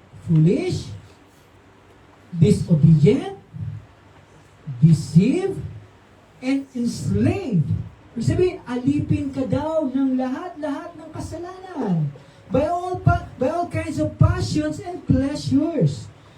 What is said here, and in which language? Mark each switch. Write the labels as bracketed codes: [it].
[en] Foolish, disobedient, deceived, and enslaved. [tl] Ibig sabihin, alipin ka daw ng lahat-lahat ng kasalanan. [en] By all kinds of passions and pleasures.